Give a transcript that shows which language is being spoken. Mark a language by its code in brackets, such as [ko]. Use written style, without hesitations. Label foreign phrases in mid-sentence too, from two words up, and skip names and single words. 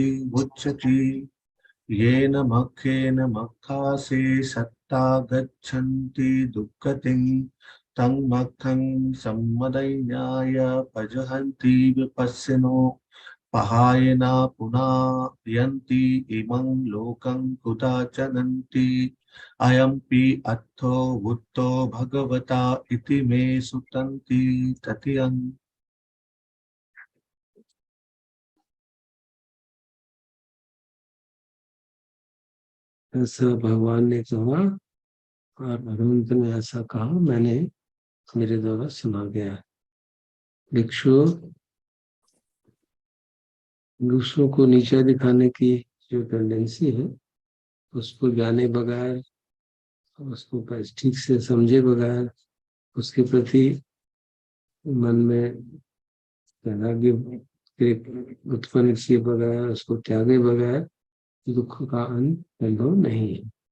[pi] Vucchati Yena Makkhena Makkhase Satta Gachanti Dukkatim Tang Makkham Sammadainyaya Pajahanti Vipassino Pahayana Punayanti Imang Lokam Kudachananti Ayampi Atto Vutto Bhagavata Iti Me Sutanti Tatiyam. [hi] ऐसा भगवान ने कहा और भगवंत ने ऐसा कहा, मैंने मेरे द्वारा सुना गया। भिक्षु दूसरों को नीचा दिखाने की जो टेंडेंसी है उसको जाने बगैर, उसको ठीक से समझे बगैर, उसके प्रति मन में वैराग्य उत्पन्न किए बगैर, उसको त्यागे बगैर दुख का अंत संभव नहीं है।